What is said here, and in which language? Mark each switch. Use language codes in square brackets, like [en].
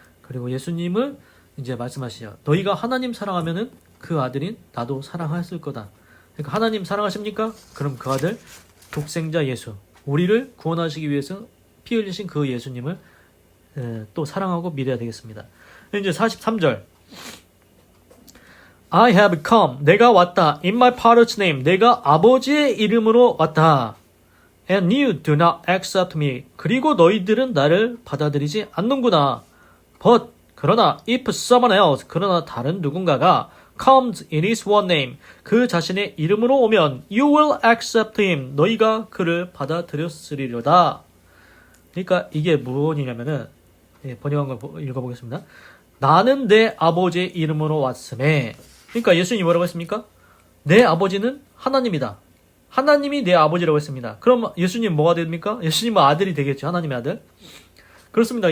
[ko] 그리고 예수님을 이제 말씀하시죠. 너희가 하나님 사랑하면은 그 아들인 나도 사랑했을 거다. 그러니까 하나님 사랑하십니까? 그럼 그 아들 독생자 예수 우리를 구원하시기 위해서 피 흘리신 그 예수님을 또 사랑하고 믿어야 되겠습니다. 이제 43절 [en] I have come [ko] 내가 왔다 [en] in my father's name [ko] 내가 아버지의 이름으로 왔다 [en] and you do not accept me [ko] 그리고 너희들은 나를 받아들이지 않는구나 [en] but [ko] 그러나 [en] if someone else [ko] 그러나 다른 누군가가 [en] comes in his one name [ko] 그 자신의 이름으로 오면 [en] you will accept him [ko] 너희가 그를 받아들였으리로다. 그러니까 이게 무엇이냐면은 번역한 걸 읽어보겠습니다. 나는 내 아버지의 이름으로 왔음에 그러니까 예수님이 뭐라고 했습니까? 내 아버지는 하나님이다. 하나님이 내 아버지라고 했습니다. 그럼 예수님 뭐가 됩니까? 예수님은 아들이 되겠죠. 하나님의 아들. 그렇습니다.